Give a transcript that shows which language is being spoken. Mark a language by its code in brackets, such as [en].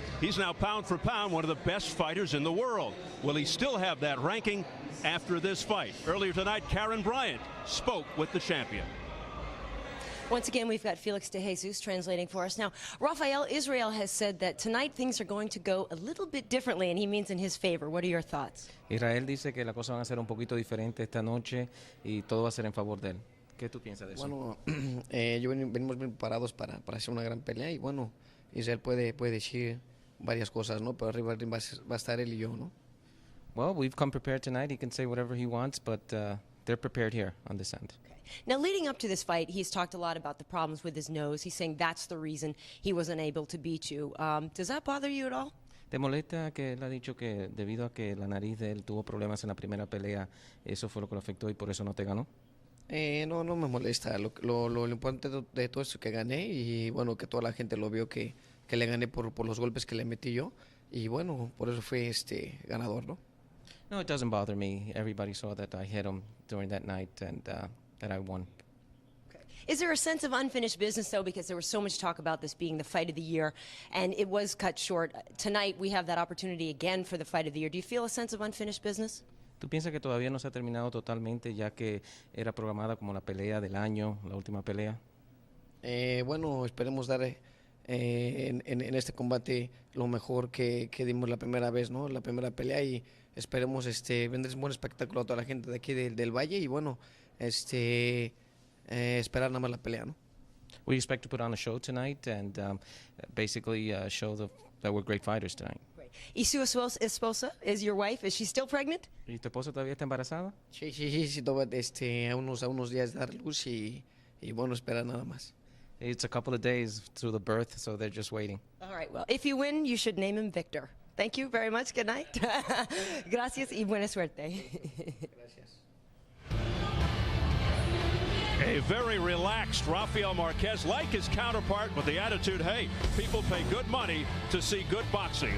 [en] He's now pound for pound one of the best fighters in the world. Will he still have that ranking after this fight? Earlier tonight, Karen Bryant spoke with the champion. Once again, we've got Felix de Jesus translating for us. Now, Rafael, Israel has said that tonight things are going to go a little bit differently, and he means in his favor. What are your thoughts? [es] Israel dice que las cosas van a ser un poquito diferente esta noche y todo va a ser en favor de él. ¿Qué tú piensas de eso? Bueno, venimos bien preparados para hacer una gran pelea, y bueno, Israel puede decir varias cosas, ¿no? Pero arriba va a estar él y yo, ¿no? [en] Well, we've come prepared tonight. He can say whatever he wants, but they're prepared here on this end. Okay. Now, leading up to this fight, he's talked a lot about the problems with his nose. He's saying that's the reason he wasn't able to beat you. Does that bother you at all? [es] ¿Te molesta que él ha dicho que debido a que la nariz de él tuvo problemas en la primera pelea, eso fue lo que lo afectó y por eso no te ganó? No me molesta. Lo importante de todo esto es que gané, y bueno, que toda la gente lo vio que le gané por los golpes que le metí yo, y bueno, por eso fue ganador, ¿no? [en] No, it doesn't bother me. Everybody saw that I hit him during that night and that I won. Okay. Is there a sense of unfinished business, though, because there was so much talk about this being the fight of the year, and it was cut short? Tonight we have that opportunity again for the fight of the year. Do you feel a sense of unfinished business? [es] ¿Tú piensas que todavía no se ha terminado totalmente, ya que era programada como la pelea del año, la última pelea? Bueno, esperemos dar en este combate lo mejor que dimos la primera vez, ¿no? La primera pelea, y esperemos vender un buen espectáculo a toda la gente de aquí del Valle, y bueno, esperar nada más la pelea, ¿no? [en] We expect to put on a show tonight and basically show that we're great fighters tonight. [es] ¿Y su esposa, [en] is your wife, is she still pregnant? [es] ¿Y tu esposa todavía está embarazada? Sí, todavía a unos días de dar luz, y bueno, esperar nada más. [en] It's a couple of days through the birth, so they're just waiting. All right, well, if you win, you should name him Victor. Thank you very much. Good night. [es] Gracias y buena suerte. Gracias. [en] A very relaxed Rafael Márquez, like his counterpart, with the attitude, hey, people pay good money to see good boxing.